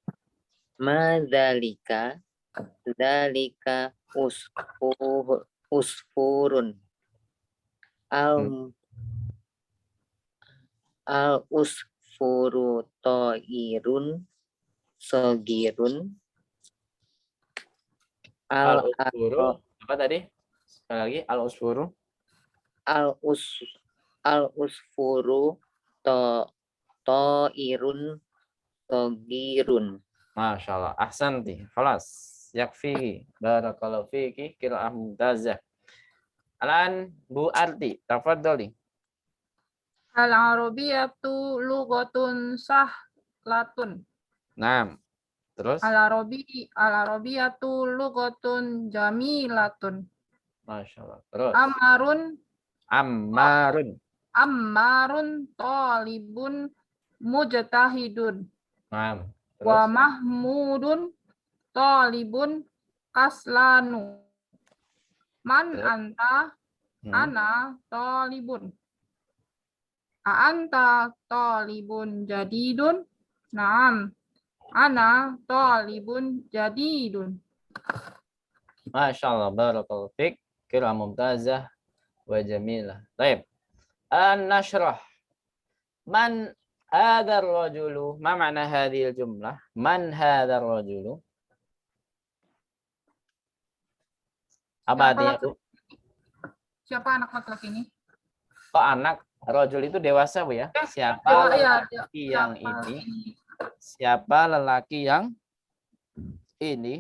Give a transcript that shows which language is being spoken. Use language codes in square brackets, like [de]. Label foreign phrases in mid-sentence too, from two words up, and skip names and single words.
[ar] ذلك عصفور. العصفور طائر صغير. [id] al-usfuru apa tadi? Sekali lagi al-usfuru. [ar] العصفور طائر صغير. ما شاء الله. أحسنت. خلاص. يكفي. بارك الله فيك. قراءة ممتازة. الآن Bu Arti. تفضلي. العربية لغة سهلة. [id] Nah. Terus? [ar] العربية لغة جميلة. ما شاء الله. Terus? عمار طالب مجتهد. [id] Nah. Terus? [ar] ومحمود طالب كسلان. Man [id] Terus? [ar] أنت أنا طالب. أأنت طالب جديد. نعم. أنا طالب جديد. ما شاء الله. بارك الله فيك. قراءة ممتازة وجميلة. [id] Baik. [ar] النشرة. من هذا الرجل? ما معنى هذه الجملة? من هذا الرجل? [id] Apa artinya, Bu? Siapa anak laki-laki ini? Kok anak? Rajul itu dewasa, Bu ya? Siapa lelaki yang ini? Siapa lelaki yang ini?